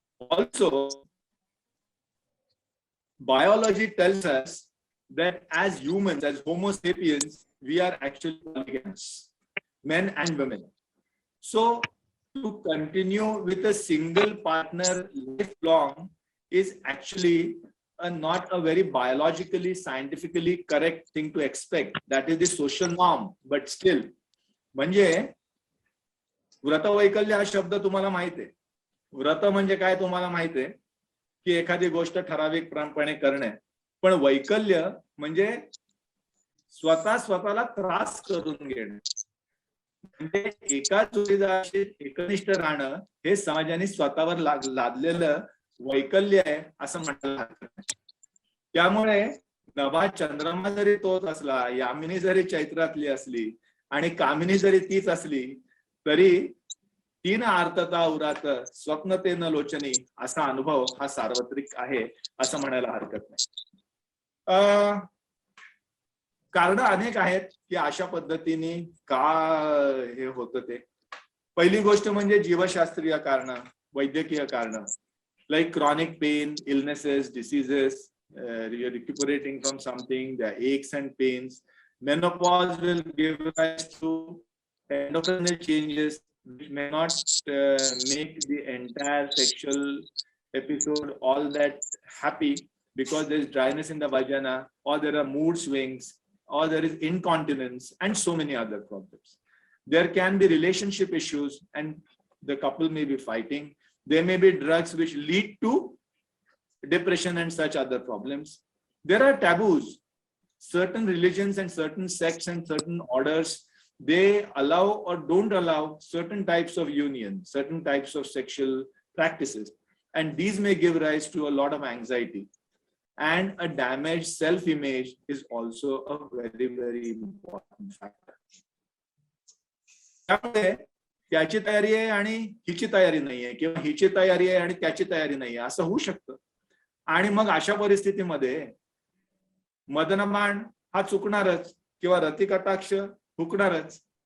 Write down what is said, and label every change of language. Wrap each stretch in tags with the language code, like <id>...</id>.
<en>Also, biology tells us that as humans, as Homo sapiens, we are actually polygamous, men and women. So to continue with a single partner lifelong is actually not a very biologically, scientifically correct thing to expect. That is the social norm, but still.</en> <mr>म्हणजे व्रतवैकल्य हा शब्द तुम्हाला माहित आहे. व्रत म्हणजे काय तुम्हाला माहित आहे की एखादी गोष्ट ठराविकपणे करणे, पण वैकल्य म्हणजे स्वतःला त्रास करून घेणे. म्हणजे एका जोडीदाराशी एकनिष्ठ राहणं हे समाजाने स्वतःवर लादलेलं वैकल्य आहे असं म्हणायला हरकत नाही. त्यामुळे नभा चंद्रमा जरी तोच असला, यामिनी जरी चैत्रातली असली आणि कामिनी जरी तीच असली, तरी तीन आर्तता उरात स्वप्नतेन लोचनी असा अनुभव हा सार्वत्रिक आहे असं म्हणायला हरकत नाही. कारण अनेक आहेत की अशा पद्धतीने का हे होतं ते. पहिली गोष्ट म्हणजे जीवशास्त्रीय कारण, वैद्यकीय कारण,</mr> <en>like chronic pain, illnesses, diseases, recuperating from something, the aches and pains. Menopause will give rise to endocrinal changes which may not make the entire sexual episode all that happy, because there is dryness in the vagina, or there are mood swings, or there is incontinence, and so many other problems. There can be relationship issues and the couple may be fighting. There may be drugs which lead to depression and such other problems. There are taboos. Certain religions and certain sects and certain orders, they allow or don't allow certain types of union, certain types of sexual practices. And these may give rise to a lot of anxiety. And a damaged self-image is also a very, very important factor.</en> <mr>त्यामुळे त्याची तयारी आहे आणि हिची तयारी नाहीये, किंवा हिची तयारी आहे आणि त्याची तयारी नाहीये, असं होऊ शकतं. आणि मग अशा परिस्थितीमध्ये मदनबाण हा चुकणारच किंवा रतिकटाक्ष हुकणारच.</mr>